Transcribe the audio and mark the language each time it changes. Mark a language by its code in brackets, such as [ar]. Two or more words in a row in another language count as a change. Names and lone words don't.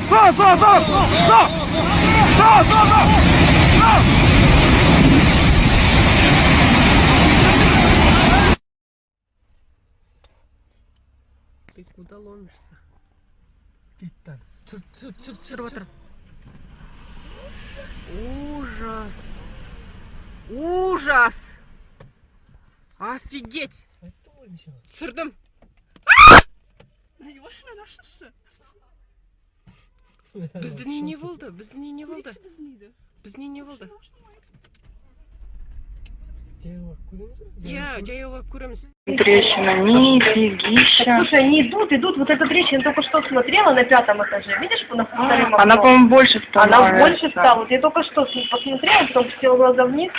[ru] Ты куда ломишься? Обсерватор. Ужас! Ужас! Офигеть! [tr] Sürdüm. Bizde ne oldu? Bizde ne oldu? Bizde ne oldu? [ru] Я его куримся. Трещина, нифигища. Слушай, они идут. Вот эта трещина, только что смотрела на 5-м этаже. Видишь, на втором окно? Она, по-моему, больше стала. Она больше стала. Вот я только что посмотрела, потом пустила глаза вниз.